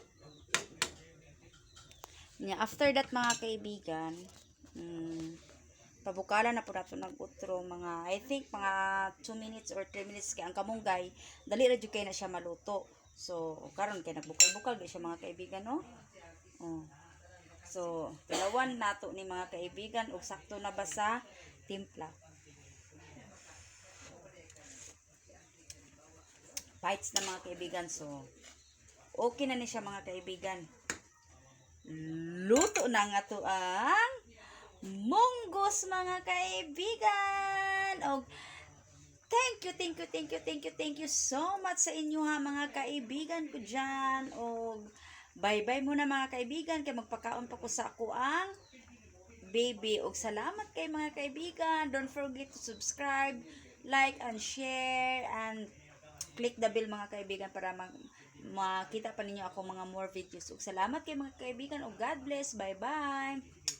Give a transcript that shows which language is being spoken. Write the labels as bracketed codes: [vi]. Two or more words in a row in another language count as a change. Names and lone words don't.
[en] After that [tl] mga kaibigan, [ceb] Pabukalan na po nato nag-utro mga [en] I think [ceb] mga 2 minutes or 3 minutes kay ang kamunggay dali ra jud kay na siya maluto. So karon kay nagbukal-bukal gyud siya [tl] mga kaibigan [ceb] no. Oh. So tilawan nato ni [tl] mga kaibigan [ceb] ug sakto na ba sa timpla. Bites na [tl] mga kaibigan [ceb] so okay na ni siya [tl] mga kaibigan. [ceb] Luto na nga to ang munggos [tl] mga kaibigan. [ceb] Og [en] thank you so much [ceb] sa inyo ha [tl] mga kaibigan [ceb] ko dyan. Og bye-bye [tl] muna mga kaibigan [ceb] kay magpakaon pa ko sa ako ang baby. Og salamat kay [tl] mga kaibigan. [en] Don't forget to subscribe, like, and share, and click the bell [tl] mga kaibigan [ceb] para makita pa ninyo ako mga [en] more videos. [ceb] Og salamat kay [tl] mga kaibigan. [en] Og God bless. Bye-bye.